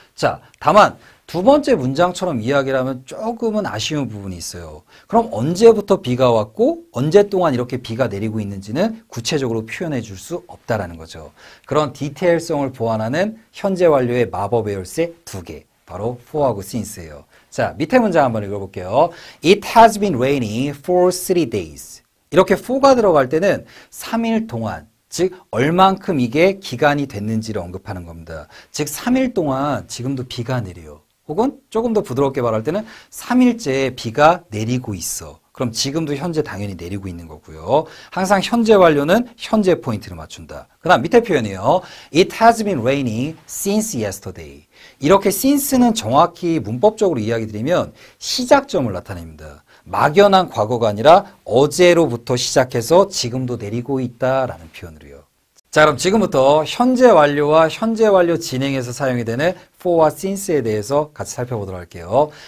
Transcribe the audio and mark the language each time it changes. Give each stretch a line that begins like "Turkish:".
Korean: 자, 다만 두 번째 문장처럼 이야기를 하면 조금은 아쉬운 부분이 있어요. 그럼 언제부터 비가 왔고 언제 동안 이렇게 비가 내리고 있는지는 구체적으로 표현해 줄 수 없다라는 거죠. 그런 디테일성을 보완하는 현재 완료의 마법의 열쇠 2개. 바로 for하고 since예요. 자, 밑에 문장 한번 읽어볼게요.
English: It has been raining for 3 days.
Korean: 이렇게 for가 들어갈 때는 3일 동안, 즉 얼만큼 이게 기간이 됐는지를 언급하는 겁니다. 즉 3일 동안 지금도 비가 내려요. 혹은 조금 더 부드럽게 말할 때는 3일째 비가 내리고 있어. 그럼 지금도 현재 당연히 내리고 있는 거고요. 항상 현재 완료는 현재 포인트를 맞춘다. 그 다음 밑에 표현이에요.
English: It has been raining since yesterday.
Korean: 이렇게 since는 정확히 문법적으로 이야기 드리면 시작점을 나타냅니다. 막연한 과거가 아니라 어제로부터 시작해서 지금도 내리고 있다라는 표현으로요. 자, 그럼 지금부터 현재 완료와 현재 완료 진행에서 사용이 되는 for와 since에 대해서 같이 살펴보도록 할게요.